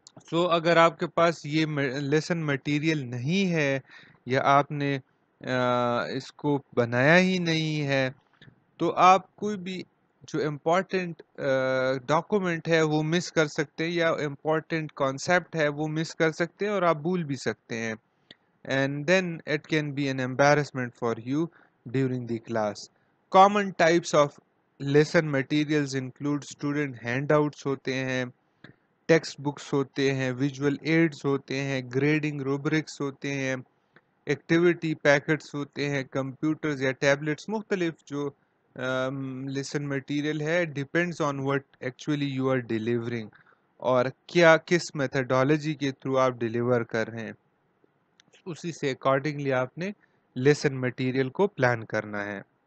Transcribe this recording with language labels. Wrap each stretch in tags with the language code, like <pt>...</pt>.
<ur>سو اگر آپ کے پاس یہ لیسن مٹیریل نہیں ہے یا آپ نے اس کو بنایا ہی نہیں ہے تو آپ کوئی بھی جو امپورٹنٹ ڈاکومنٹ ہے وہ مس کر سکتے ہیں یا امپورٹنٹ کانسیپٹ ہے وہ مس کر سکتے ہیں اور آپ بھول بھی سکتے ہیں.</ur> <en>And then it can be an embarrassment for you during the class. Common types of lesson materials include student handouts</en> <ur>ہوتے ہیں, ٹیکسٹ بکس ہوتے ہیں, ویژول ایڈز ہوتے ہیں, گریڈنگ روبرکس ہوتے ہیں, ایکٹیویٹی پیکٹس ہوتے ہیں, کمپیوٹرز یا ٹیبلٹس. مختلف جو لیسن مٹیریل ہے</ur> <en>depends on what actually you are delivering</en> <ur>اور کیا کس میتھڈالوجی کے تھرو آپ ڈیلیور کر رہے ہیں, اسی سے اکارڈنگلی آپ نے لیسن مٹیریل کو پلان کرنا ہے.</ur>